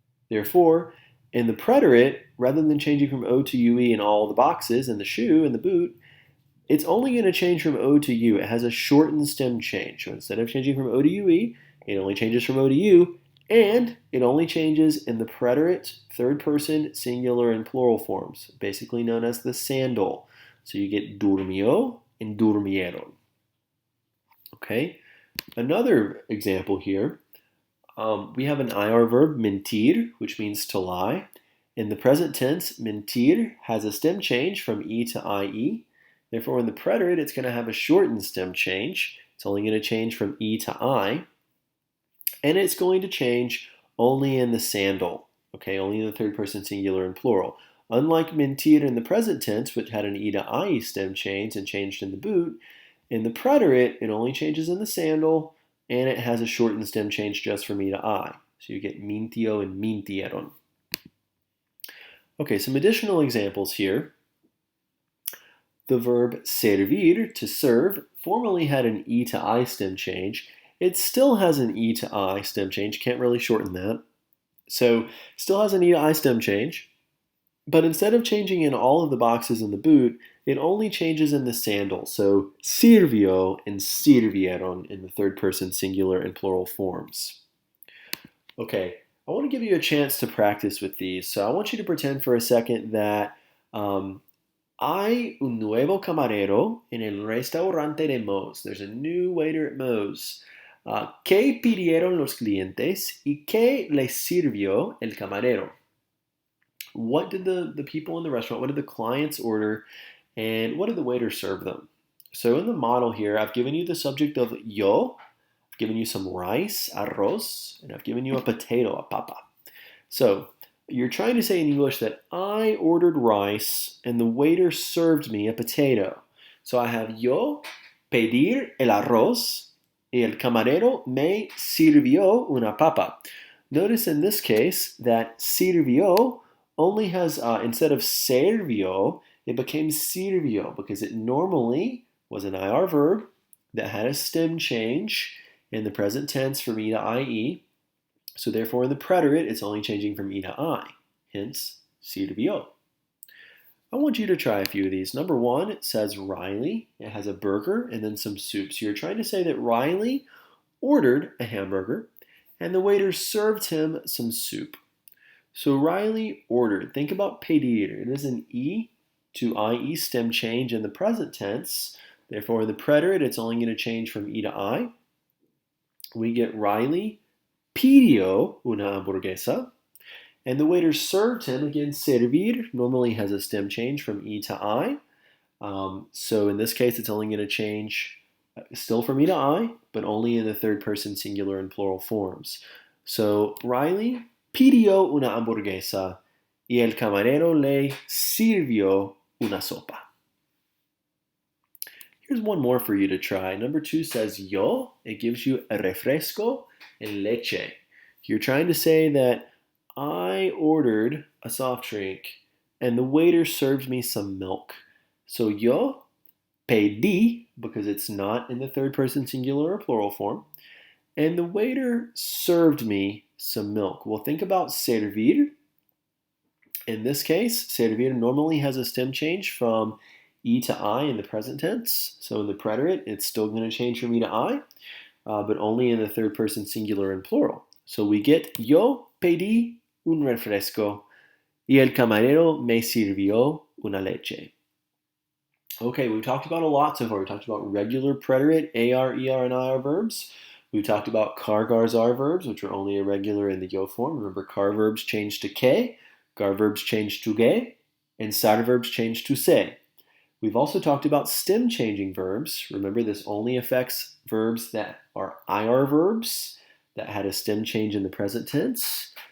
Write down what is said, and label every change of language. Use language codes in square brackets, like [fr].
[en] Therefore, in the preterite, rather than changing from O to UE in all the boxes, in the shoe, in the boot, it's only going to change from O to U. It has a shortened stem change. So instead of changing from O to UE, it only changes from O to U, and it only changes in the preterite, third person, singular, and plural forms, basically known as the sandal. So you get durmió and durmieron. Okay, another example here. We have an IR verb, mentir, which means to lie. In the present tense, mentir has a stem change from E to IE. Therefore, in the preterite, it's going to have a shortened stem change. It's only going to change from E to I. And it's going to change only in the sandal, okay, only in the third person singular and plural. Unlike mentir in the present tense, which had an E to IE stem change and changed in the boot, in the preterite, it only changes in the sandal, and it has a shortened stem change just from E to I. So you get mintió and mintieron. Okay, some additional examples here. The verb servir, to serve, formerly had an E to I stem change. It still has an E to I stem change, can't really shorten that. So still has an E to I stem change, but instead of changing in all of the boxes in the boot, it only changes in the sandal. So sirvió and sirvieron in the third person singular and plural forms. Okay, I want to give you a chance to practice with these. So I want you to pretend for a second that [es] hay un nuevo camarero en el restaurante de Moe's. [en] There's a new waiter at Moe's. [es] ¿Qué pidieron los clientes y qué les sirvió el camarero? [en] What did the people in the restaurant, what did the clients order, and what did the waiter serve them? So in the model here, I've given you the subject of yo, I've given you some rice, arroz, and I've given you a potato, a papa. So you're trying to say in English that I ordered rice and the waiter served me a potato. So I have [es] yo pedir el arroz y el camarero me sirvió una papa. [en] Notice in this case that sirvió only has, instead of servió, it became sirvió because it normally was an IR verb that had a stem change in the present tense from E to IE. So therefore in the preterite, it's only changing from E to I, hence sirvió. I want you to try a few of these. Number one, it says Riley. It has a burger and then some soup. So you're trying to say that Riley ordered a hamburger and the waiter served him some soup. So Riley ordered. Think about pedir. It is an E to IE stem change in the present tense. Therefore in the preterite, it's only going to change from E to I. We get [es] Riley pidió una hamburguesa. [en] And the waiter served him, again, servir normally has a stem change from E to I. So in this case, it's only going to change still from E to I, but only in the third person singular and plural forms. [es] So Riley pidió una hamburguesa y el camarero le sirvió una sopa. [en] Here's one more for you to try. Number two says yo. It gives you a refresco and leche. You're trying to say that I ordered a soft drink and the waiter served me some milk. So [es] yo pedí, [en] because it's not in the third person singular or plural form, and the waiter served me some milk. Well, think about servir. In this case, servir normally has a stem change from E to I in the present tense. So in the preterite, it's still going to change from E to I, but only in the third person singular and plural. So we get [es] yo pedí un refresco Y el camarero me sirvió una leche. [en] Okay, we've talked about a lot so far. We talked about regular preterite, AR, ER, and IR verbs. We talked about car, gars, R verbs, which are only irregular in the yo form. Remember, car verbs change to que, gar verbs change to ge, and sar verbs change to se. We've also talked about stem changing verbs. Remember, this only affects verbs that are IR verbs that had a stem change in the present tense.